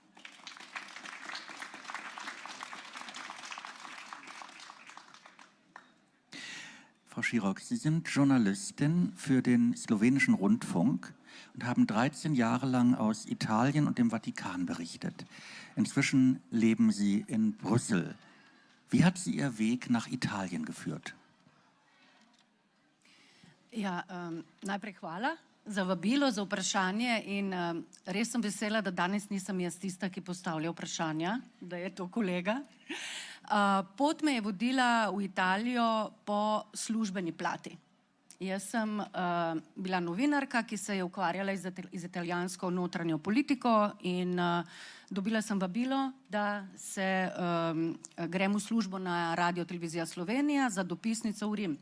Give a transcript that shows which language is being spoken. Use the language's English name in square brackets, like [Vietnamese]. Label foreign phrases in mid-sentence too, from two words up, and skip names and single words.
[German] Frau Širok, Sie sind Journalistin für den slowenischen Rundfunk und haben 13 Jahre lang aus Italien und dem Vatikan berichtet. Inzwischen leben Sie in Brüssel. Wie hat Sie Ihr Weg nach Italien geführt? [Slovenian] Ja, najprej hvala za vabilo, za vprašanje in res sem vesela, da danes nisem jaz tista, ki postavlja vprašanja, da je to kolega. Pot me je vodila v Italijo po službeni plati. Jaz sem bila novinarka, ki se je ukvarjala z italijansko notranjo politiko in dobila sem vabilo, da se grem v službo na Radio Televizija Slovenija za dopisnico v Rim.